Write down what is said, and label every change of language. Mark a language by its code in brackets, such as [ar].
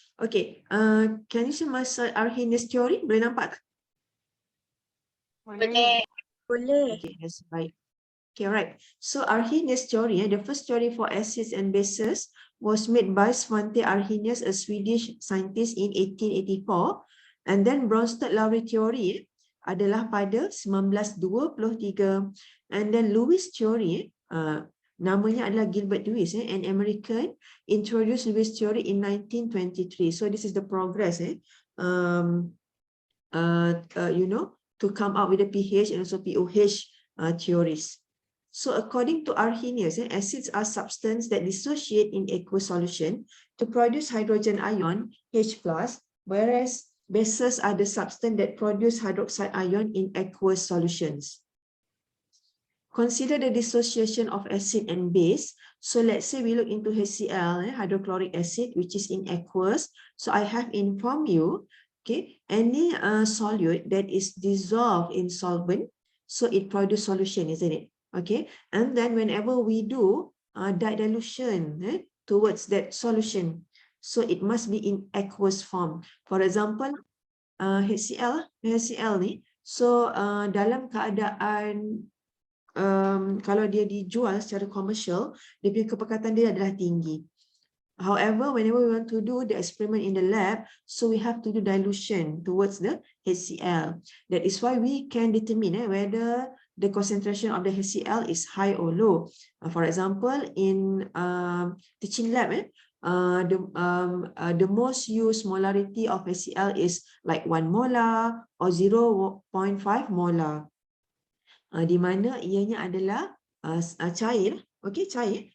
[en] Okay, can you see my Arrhenius theory? [ms] Boleh nampak tak? Boleh. Boleh. [en] Okay, that's right. Okay, right. So Arrhenius theory, the first theory for acids and bases was made by Svante Arrhenius, a Swedish scientist in 1884. And then Bronsted-Lowry theory [ms] adalah pada [en] 1923. And then Lewis theory, [ms] namanya adalah [en] Gilbert Lewis, an American, introduced Lewis theory in 1923. So this is the progress, you know, to come up with the pH and also POH theories. So according to Arrhenius, acids are substances that dissociate in aqueous solution to produce hydrogen ion, H+, whereas bases are the substance that produce hydroxide ion in aqueous solutions. Consider the dissociation of acid and base. So let's say we look into HCl, hydrochloric acid, which is in aqueous. So I have informed you, okay, any solute that is dissolved in solvent, so it produces solution, isn't it? Okay, and then whenever we do dilution towards that solution, so it must be in aqueous form. For example, [ms] HCl ni, so dalam keadaan kalau dia dijual secara komersial, dia punya kepekatan dia adalah tinggi. [en] However, whenever we want to do the experiment in the lab, so we have to do dilution towards the HCl. That is why we can determine whether the concentration of the HCl is high or low. For example, in teaching lab, the most used molarity of HCl is like 1 molar or 0.5 molar. [ms] Di mana ianya adalah cair, okay, cair.